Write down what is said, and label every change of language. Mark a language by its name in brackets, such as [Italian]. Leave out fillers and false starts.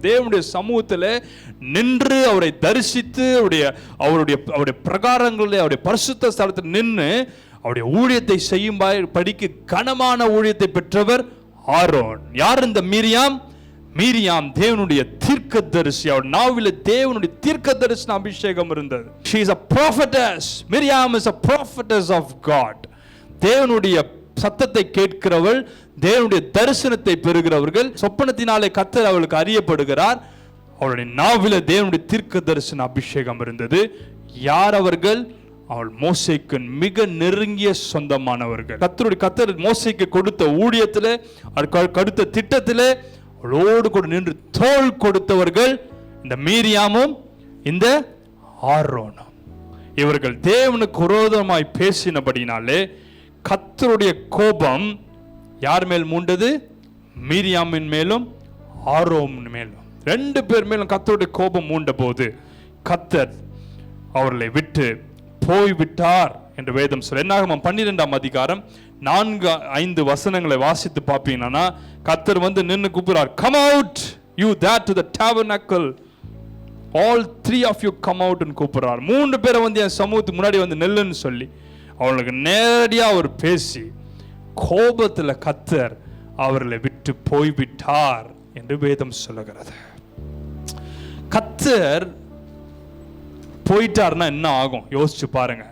[Tamil] தேவனுடைய சமூகத்தில் நின்று அவரை தரிசித்து அவருடைய பிரகாரங்களில், அவருடைய பரிசுத்த ஸ்தலத்தில் நின்று அவருடைய ஊழியத்தை செய்யும் படிக்கு கனமான ஊழியத்தை பெற்றவர் ஆரோன். யார் இந்த மீரியாம்? மீரியாம் தேவனுடைய தீர்க்கதரிசி. அவர் நாவிலே தேவனுடைய தீர்க்கதரிசன அபிஷேகம் இருந்தது. [English] She is a prophetess. Miriam is a prophetess of God. [Tamil] தேவனுடைய சத்தத்தை கேட்கிறவள், தேவனுடைய தரிசனத்தை பெறுகிறவர்கள். சொப்பனத்தினாலே கர்த்தர் அவளுக்கு அறியப்படுகிறார். அவளுடைய நாவிலே தேவனுடைய தீர்க்கதரிசன அபிஷேகம் இருந்தது. யார் அவர்கள்? அவள் மோசேக்கு மிக நெருங்கிய சொந்தமானவர்கள். கர்த்தர் மோசேக்கு கொடுத்த ஊழியத்திலே, கொடுத்த திட்டத்திலே அவளோடு கூட நின்று தோள் கொடுத்தவர்கள் இந்த மீரியாமும் இந்த ஆரோனும். இவர்கள் தேவனுக்கு விரோதமாய் பேசினபடினாலே கர்த்தருடைய கோபம் யார் மேல் மூண்டது? மீரியாமின் மேலும் ஆரோனின் மேலும். 2 பேர் மேலும் கர்த்தருடைய கோபம் மூண்ட போது கர்த்தர் அவர்களை விட்டு போய்விட்டார் என்று வேதம் சொல்ல. என்னாகமம் 12 4-5 வசனங்களை வாசித்து பார்ப்பீங்கன்னா கர்த்தர் வந்து நின்று கூப்பிடுறார். [English] Come out you that to the tabernacle. All 3 of you come out [Tamil] ன்னு கூப்பிடுறார். 3 பேரை வந்து என் சமூகத்துக்கு முன்னாடி வந்து நெல்லுன்னு சொல்லி அவங்களுக்கு நேரடியா அவர் பேசி கோபத்துல கர்த்தர் அவர்களை விட்டு போய்விட்டார் என்று வேதம் சொல்லுகிறது. கர்த்தர் போயிட்டார்னா என்ன ஆகும் யோசிச்சு பாருங்க.